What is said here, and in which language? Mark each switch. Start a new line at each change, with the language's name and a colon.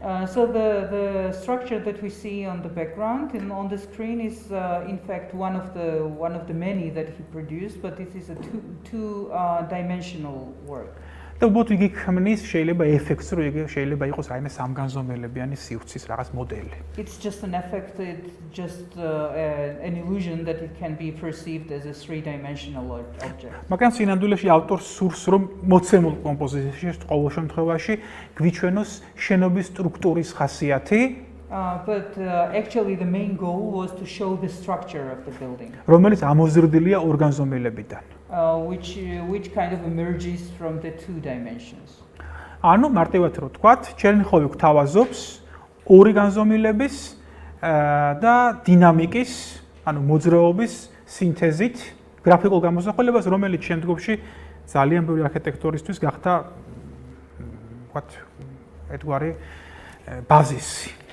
English: So the structure that we see on the background and on the screen is in fact one of the many that he produced, but this is a two dimensional work.
Georgian: და უბრალოდ იგი ქმნის შეიძლება ეფექტს, რომ იგი შეიძლება იყოს რაიმე სამგანზომილებიანი სივრცის რაღაც მოდელი.
English: It's just an effect, it's just an illusion that it can be perceived as a three-dimensional object.
Georgian: მაგრამ სინამდვილეში ავტორს სურს, რომ მოცემულ კომპოზიციაში ყოველ შემთხვევაში გვიჩვენოს შენობის სტრუქტურის ხასიათი,
English: but actually the main goal was to show the structure of the building.
Georgian: რომელიც ამოზრდილია ორგანზომილებიდან.
English: Which kind of emerges from the two dimensions.
Georgian: ანუ მარტივად რო ვთქვათ, ჩერნიხოვი გვთავაზობს ორი განზომილების და დინამიკის, ანუ მოძრაობის სინთეზით გრაფიკულ გამოსახულებას, რომელიც შემდგომში ძალიან ბევრი არქიტექტორისთვის gახდა, ვთქვათ, ერთგვარი ბაზისი.